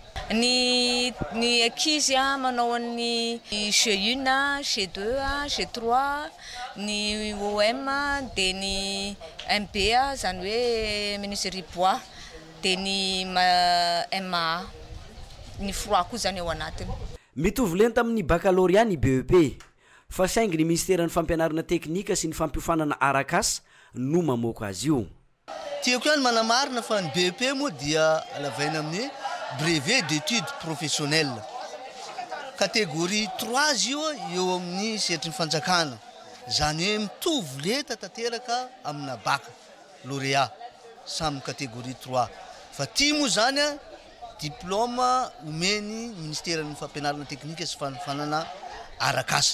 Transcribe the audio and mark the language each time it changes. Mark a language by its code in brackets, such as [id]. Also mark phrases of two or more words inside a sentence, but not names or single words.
[mg] Ny ankizy manao ny G1, G2, G3, ny OM dia ny MB zany hoe [fr] menuiserie bois [mg] dia ny MA ny froid koa zany ao anatiny. Mitovy lenta amin'ny baccalauréat ny BEP fa saingy ny ministère ny fampianarana teknika sy ny fampiofanana arakasa no mamoaka azy io. Tiako ihany manamarina fa ny BEP moa dia alavaina amin'ny [fr] brevet d'études professionnelles catégorie 3 [mg] eo amin'ny setrin'ny fanjakana zany hoe mitovy lenta tanteraka amina baccalauréat samy catégorie 3 fa ty moa zany diplôme omeny ministère ny fampianarana teknika sy fanana arakasa.